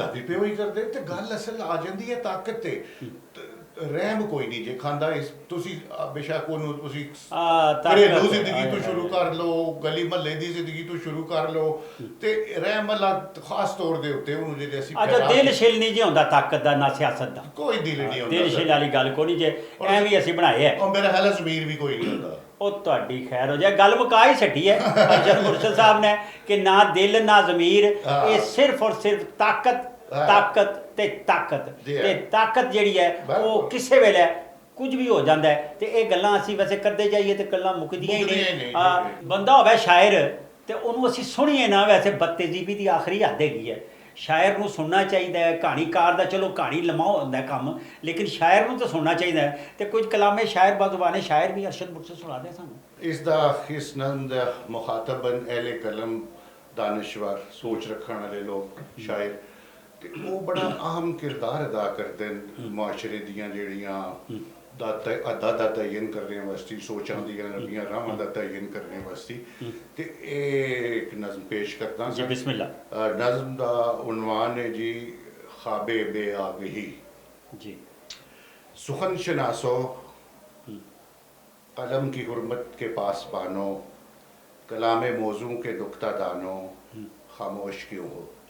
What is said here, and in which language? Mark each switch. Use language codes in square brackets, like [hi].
[pa] دھندا بھی پہ وہی کردے تے گل اصل آ جاندی ہے طاقت تے رحم کوئی نہیں جے کھاندا اس تسی بے شک اونوں تسی گھریلو زندگی تو شروع کر لو، گلی محلے دی زندگی تو شروع کر لو، تے رحم اللہ خاص طور دے اوتے اونوں جے اسی اچھا دل شل نہیں جی ہوندا طاقت دا نہ سیاست دا، کوئی دل نہیں ہوندا، دل شل والی گل کوئی نہیں جے ایویں اسی بنائے ہے، اور میرا خیال ہے ضمیر بھی کوئی نہیں ہوندا۔ وہ تہاڈی خیر ہو جائے، گل مکا ہی چھٹی ہے ارشد مرشد صاحب نے کہ نہ دل نہ ضمیر، یہ صرف اور صرف طاقت طاقت تے طاقت تے طاقت جیڑی ہے وہ کسے ویلے کچھ بھی ہو جاندہ ہے تے یہ گلاں اسی ویسے کردے جائیے تے گلاں مکدیاں ہی نہیں۔ بندہ ہوئے شاعر تے انہوں اسی سنیے نہ ویسے بدتہذیبی دی آخری حد ہے، شاعر نو سننا چاہیے، کہانی کار دا چلو کہانی لمحہ ہوتا ہے کام، لیکن شاعر نو تو سننا چاہیے تے کچھ کلام شاعر بزبان شاعر بھی ارشد مرشد سنا دے سانو۔ اس نظم دا مخاطباً اہل قلم دانشور سوچ رکھنے والے لوگ شاعر تے [ur] وہ بڑا اہم کردار ادا کرتے ہیں [pa] معاشرے دیاں جڑیاں دا تعین کرنے واسطے، سوچاں دیاں نویاں راہاں دا تعین کرنے واسطے۔ تے ایک نظم پیش کرتا جی بسم اللہ۔ نظم دا عنوان ہے جی خواب بے آگہی۔ جی [ur] سخن شناسو قلم کی حرمت کے پاس بانو، کلام موضوع کے نکتہ دانو، خاموش کیوں ہو؟